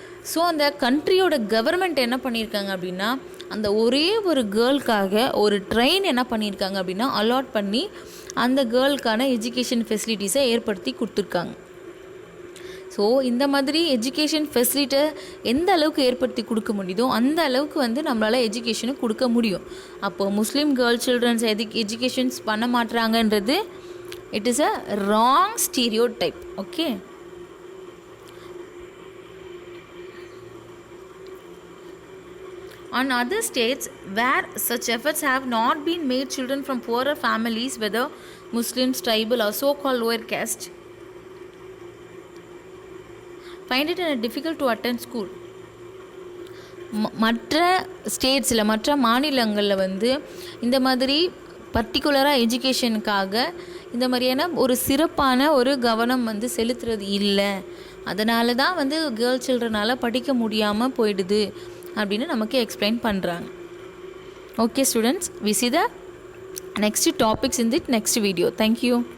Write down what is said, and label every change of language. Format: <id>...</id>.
<ta>So அந்த கண்ட்ரியோட government என்ன பண்ணியிருக்காங்க அப்படின்னா, அந்த ஒரே ஒரு கேர்ளுக்காக ஒரு ட்ரெயின் என்ன பண்ணியிருக்காங்க அப்படின்னா அலாட் பண்ணி அந்த கேர்ளுக்கான எஜுகேஷன் ஃபெசிலிட்டிஸை ஏற்படுத்தி கொடுத்துருக்காங்க. ஸோ இந்த மாதிரி எஜுகேஷன் ஃபெசிலிட்டை எந்த அளவுக்கு ஏற்படுத்தி கொடுக்க முடியுதோ அந்த அளவுக்கு வந்து நம்மளால் எஜுகேஷனை கொடுக்க முடியும். அப்போது முஸ்லீம் கேர்ள் சில்ட்ரன்ஸ் எஜுகேஷன்ஸ் பண்ண மாட்டுறாங்கன்றது</ta> <en>It is a wrong stereotype. Okay, on other states where such efforts have not been made, children from poorer families, whether Muslims, tribal or so-called lower caste, find it difficult to attend school.</en> <ta>மற்ற ஸ்டேட்ஸில் மற்ற மாநிலங்களில் வந்து இந்த மாதிரி பர்டிகுலராக எஜுகேஷனுக்காக இந்த மாதிரியான ஒரு சிறப்பான ஒரு கவனம் வந்து செலுத்துறது இல்லை. அதனால தான் வந்து கேர்ள் சில்ட்ரனால் படிக்க முடியாமல் போயிடுது அப்படின்னு நமக்கு எக்ஸ்பிளைன் பண்ணுறாங்க.</ta> <en>Okay students, we see the next topics in the next video. Thank you.</en>